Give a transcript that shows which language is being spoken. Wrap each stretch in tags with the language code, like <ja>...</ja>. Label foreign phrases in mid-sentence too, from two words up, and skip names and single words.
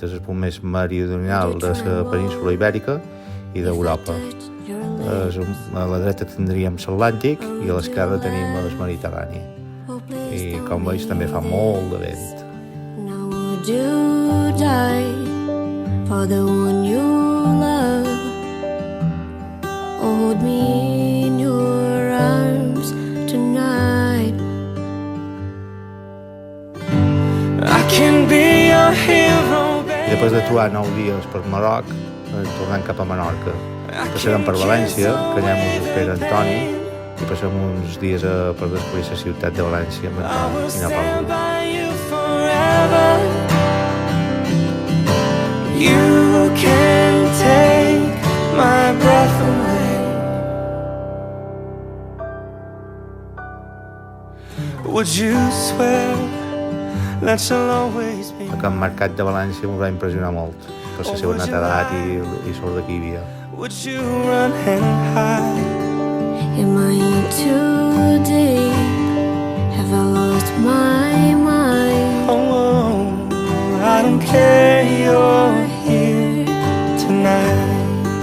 <ca>És el punt més meridional de la península Ibèrica i d'Europa. A la dreta tindríem l'Atlàntic i a l'esquerra tenim el Mediterrani. I com veus també fa molt de vent.</ca> <en>Now would you die for the one you love? Hold me in your arms tonight. I can be your hero,</en> <ca>I després d'atuar 9 dies per Marroc, tornem cap a Menorca. Passarem per València, que allà ens espera Antoni, i passem uns dies per descobrir la ciutat de València amb Antoni i anar pel grup.</ca> <en>You can take my breath away. Would you swear that you'll always be</en> <ca>El mercat de València m'ho va impressionar molt per la seva netedat i sort que hi havia.</ca> <en>Would you run and hide? Am I in too deep? Have I lost my mind? Oh, I don't care, you're here tonight.</en>